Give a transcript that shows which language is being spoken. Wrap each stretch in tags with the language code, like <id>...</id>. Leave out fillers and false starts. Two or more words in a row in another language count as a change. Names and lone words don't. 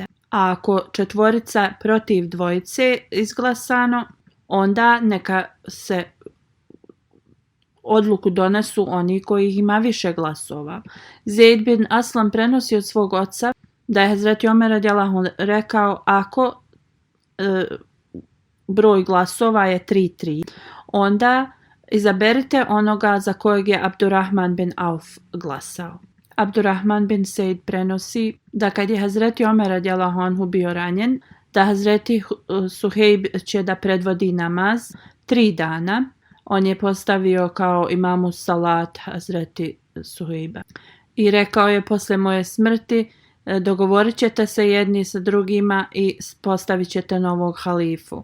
<bs>A ako 4 protiv 2 izglasano, onda neka se odluku donesu oni koji ima više glasova. Zeid bin Aslam prenosi od svog oca da je Hazreti Omer radijallahu rekao: ako broj glasova je 3-3, onda izaberite onoga za kojeg je Abdurrahman bin Auf glasao. Abdurrahman bin Sejd prenosi da kad je Hazreti Omer</bs> <ar>رضي الله عنه</ar> <bs>bio ranjen, da Hazreti Suhejb će da predvodi namaz 3 dana. On je postavio kao imamu salat Hazreti Suhejba i rekao je: posle moje smrti dogovorit ćete se jedni sa drugima i postavit ćete novog halifu.</bs>